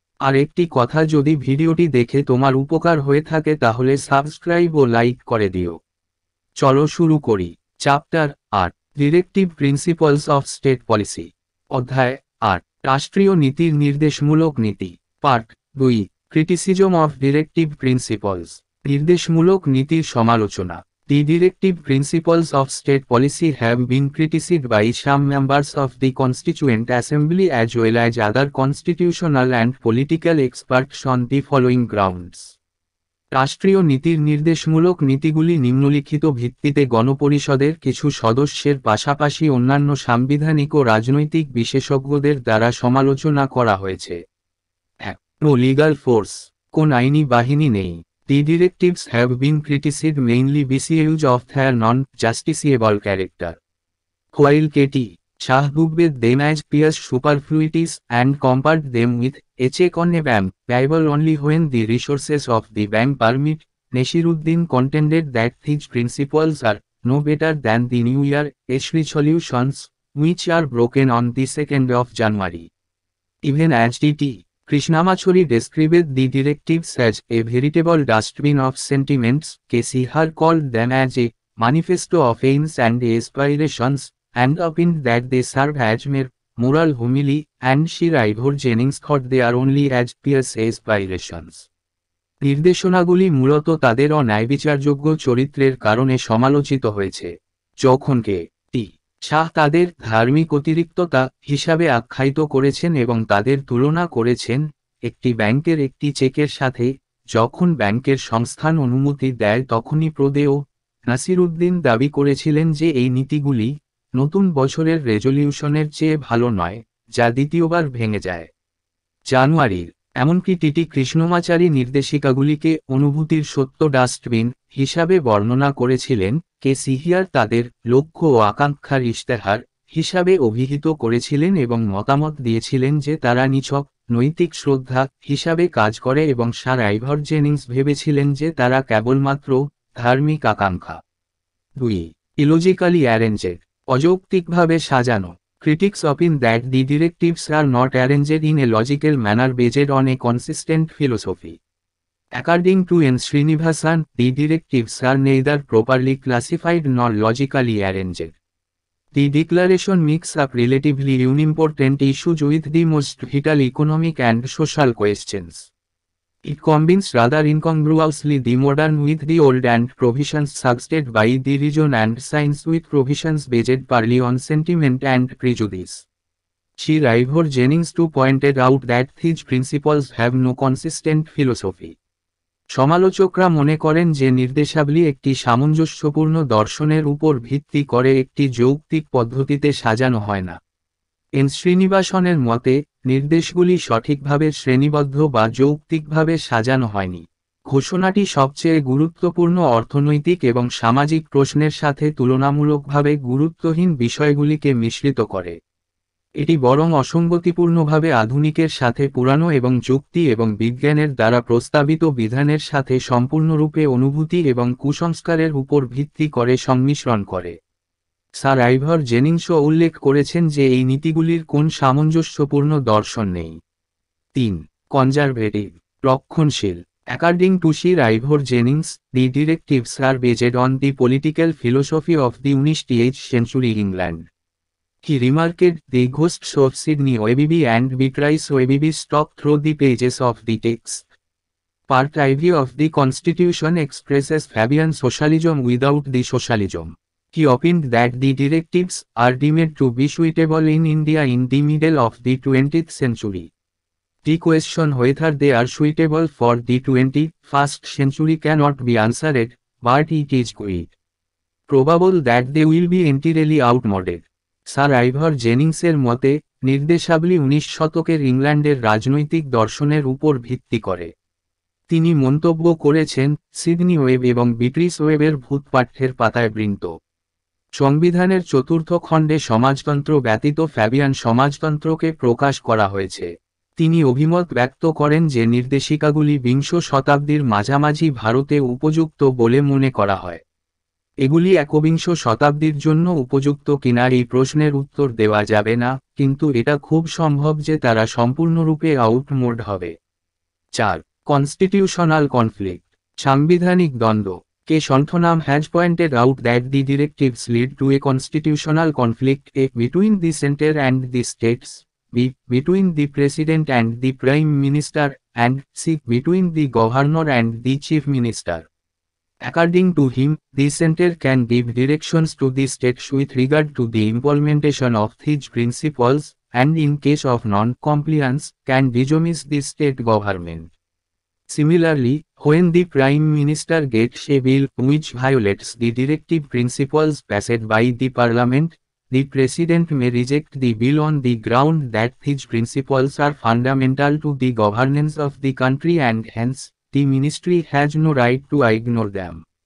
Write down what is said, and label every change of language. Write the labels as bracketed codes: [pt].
[bn] আর একটি কথা, যদি ভিডিওটি দেখে তোমার উপকার হয়ে থাকে তাহলে সাবস্ক্রাইব ও লাইক করে দিও। চলো শুরু করি। [en] Chapter 8, directive principles of state policy. [bn] অধ্যায় 8, রাষ্ট্রীয় নীতির নির্দেশমূলক নীতি। [en] Part 2, criticism of directive principles. [bn] নির্দেশমূলক নীতির সমালোচনা। [en] The directive principles of state policy have been criticized by some members of the Constituent Assembly as well as other constitutional and political experts on the following grounds. [bn] রাষ্ট্রীয় নীতির নির্দেশমূলক নীতিগুলি নিম্নলিখিত ভিত্তিতে গণপরিষদের কিছু সদস্যের পাশাপাশি অন্যান্য সাংবিধানিক ও রাজনৈতিক বিশেষজ্ঞদের দ্বারা সমালোচনা করা হয়েছে। [en] 1. No legal force. [bn] কোন আইনি বাহিনী নেই। [en] The directives have been criticized mainly because of their non-justiciable character. While K.T. Shah grouped them as pious superfluities and compared them with a check on a bank, payable only when the resources of the bank permit, Nasiruddin contended that these principles are no better than the New Year resolutions, which are broken on the 2nd of January. Even as D.T. Krishnamachari described the directives as a veritable dustbin of sentiments, K.C. Har called them as a manifesto of aims and aspirations, and opined that they serve as mere moral homily, and Sir Ivor Jennings thought they are only as pious aspirations. [bn] নির্দেশনাগুলি মূলত তাদের অন্যায়বিচারযোগ্য চরিত্রের কারণে সমালোচিত হয়েছে, যখন কে.টি. শাহ তাদের ধার্মিক অতিরিক্ততা হিসাবে আখ্যায়িত করেছেন এবং তাদের তুলনা করেছেন একটি ব্যাংকের একটি চেকের সাথে। যখন ব্যাংকের সংস্থান অনুমতি দেয় তখনই প্রদেয় নাসিরুদ্দিন দাবি করেছিলেন যে এই নীতিগুলি নতুন বছরের রেজলিউশনের চেয়ে ভালো নয়, যা দ্বিতীয়বার ভেঙে যায়। জানুয়ারির এমনকি টি.টি. কৃষ্ণমাচারী নির্দেশিকাগুলিকে অনুভূতির সত্য ডাস্টবিন হিসাবে বর্ণনা করেছিলেন। কে.সি. হিয়ার তাদের লক্ষ্য ও আকাঙ্ক্ষার ইশতেহার হিসাবে অভিহিত করেছিলেন এবং মতামত দিয়েছিলেন যে তারা নিছক নৈতিক শ্রদ্ধা হিসাবে কাজ করে, এবং স্যার আইভর জেনিংস ভেবেছিলেন যে তারা কেবলমাত্র ধার্মিক আকাঙ্ক্ষা। 2. [en] illogically arranged, [bn] অযৌক্তিকভাবে সাজানো। [en] Critics opine that the directives are not arranged in a logical manner based on a consistent philosophy. According to N. Srinivasan, the directives are neither properly classified nor logically arranged. The declaration mixes up relatively unimportant issues with the most vital economic and social questions. It combines rather incongruously the modern with the old, and provisions suggested by the reason and science with provisions based partly on sentiment and prejudice. Sir Ivor Jennings too pointed out that these principles have no consistent philosophy. [bn] সমালোচকরা মনে করেন যে নির্দেশাবলী একটি সামঞ্জস্যপূর্ণ দর্শনের উপর ভিত্তি করে একটি যৌক্তিক পদ্ধতিতে সাজানো হয় না। এন শ্রীনিবাসনের মতে, নির্দেশগুলি সঠিকভাবে শ্রেণীবদ্ধ বা যৌক্তিকভাবে সাজানো হয়নি। ঘোষণাটি সবচেয়ে গুরুত্বপূর্ণ অর্থনৈতিক এবং সামাজিক প্রশ্নের সাথে তুলনামূলকভাবে গুরুত্বহীন বিষয়গুলিকে মিশ্রিত করে। এটি বরং অসঙ্গতিপূর্ণভাবে আধুনিকের সাথে পুরানো এবং যুক্তি এবং বিজ্ঞানের দ্বারা প্রস্তাবিত বিধানের সাথে সম্পূর্ণরূপে অনুভূতি এবং কুসংস্কারের উপর ভিত্তি করে সংমিশ্রণ করে। স্যার আইভর জেনিংসও উল্লেখ করেছেন যে এই নীতিগুলির কোন সামঞ্জস্যপূর্ণ দর্শন নেই। [en] 3. Conservative, [bn] রক্ষণশীল। [en] According to Sir Ivor Jennings, the directives are based on the political philosophy of the 19th century England. He remarked, the ghosts of Sydney Webby and Beatrice Webby stalk through the pages of the text. Part IV of the Constitution expresses Fabian socialism without the socialism. He opined that the directives are deemed to be suitable in India in the middle of the 20th century. The question whether they are suitable for the 21st century cannot be answered, but it is quite probable that they will be entirely outmoded. [bn] Sir আইভর জেনিংসের মতে, নির্দেশাবলী 19 শতকের ইংল্যান্ডের রাজনৈতিক দর্শনের উপর ভিত্তি করে। তিনি মন্তব্য করেছেন, সিডনি ওয়েব এবং বিট্রিস ওয়েবের ভূতপাঠ্যের পাতায় বৃন্ত সংবিধানের 4th খণ্ডে সমাজতন্ত্র ব্যতীত ফ্যাবিয়ান সমাজতন্ত্রকে প্রকাশ করা হয়েছে। তিনি অভিমত ব্যক্ত করেন যে নির্দেশিকাগুলি বিংশ শতাব্দীর মাঝামাঝি ভারতে উপযুক্ত বলে মনে করা হয়। এগুলি একবিংশ শতাব্দীর জন্য উপযুক্ত কিনা এই প্রশ্নের উত্তর দেওয়া যাবে না, কিন্তু এটা খুব সম্ভব যে তারা সম্পূর্ণরূপে আউটমোড হবে। 4. [en] constitutional conflict, [bn] সাংবিধানিক দ্বন্দ্ব। [en] K Santhanam has pointed out that the directives lead to a constitutional conflict a between the centre and the states, b between the president and the prime minister, and c between the governor and the chief minister. According to him, the center can give directions to the states with regard to the implementation of these principles, and in case of non-compliance, can dismiss the state government. Similarly, when the Prime Minister gets a bill which violates the directive principles passed by the Parliament, the President may reject the bill on the ground that these principles are fundamental to the governance of the country and hence, the ministry has no right to ignore them.